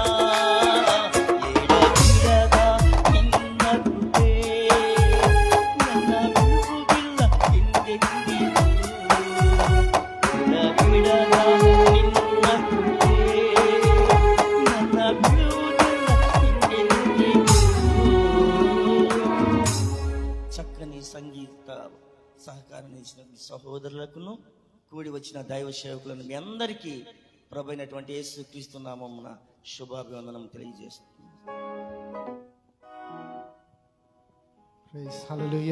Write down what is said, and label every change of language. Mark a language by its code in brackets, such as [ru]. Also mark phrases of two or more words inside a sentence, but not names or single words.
[kn] ಎಡಬಿಡದ ನಿನ್ನ ಕೃಪೆ ನನ್ನ ಬಿಡುವುದಿಲ್ಲ ಎಂದೆಂದಿಗೂ. ಎಡಬಿಡದ ನಿನ್ನ ಕೃಪೆ ನನ್ನ ಬಿಡುವುದಿಲ್ಲ ಎಂದೆಂದಿಗೂ. [te] చక్కని సంగీత సహకారం ఇచ్చిన సహోదరులకును కూడి వచ్చిన దైవ సేవకులను మీ అందరికీ ప్రభువైనటువంటి యేసుక్రీస్తు నామమున శుభాభివందనం తెలియజేస్తుంది. [en] Praise Hallelujah.